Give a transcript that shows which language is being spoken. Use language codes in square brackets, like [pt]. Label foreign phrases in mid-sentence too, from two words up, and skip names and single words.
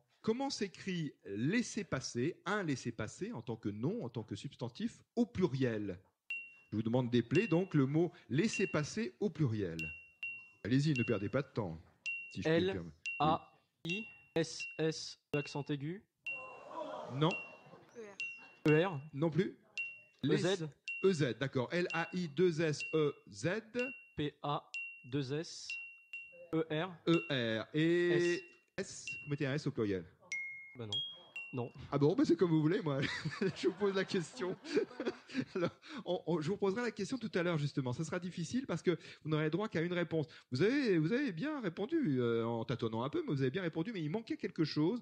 [fr] Comment s'écrit laisser-passer, un laisser-passer en tant que nom, en tant que substantif, au pluriel ? Je vous demande d'épeler donc le mot laisser-passer au pluriel. Allez-y, ne perdez pas de temps. Si je puis me permettre. L-A-I-S-S, accent aigu. Non, ER. E-R. non plus. E-Z. E-Z, d'accord. L-A-I-2-S-E-Z. P-A-2-S. E-R. E-R. Et S. Vous mettez un S au pluriel. Bah non. Non. Ah bon, c'est comme vous voulez, moi. Je vous pose la question. Alors, je vous poserai la question tout à l'heure, justement. Ça sera difficile parce que vous n'aurez droit qu'à une réponse. Vous avez bien répondu, en tâtonnant un peu, mais vous avez bien répondu, mais il manquait quelque chose.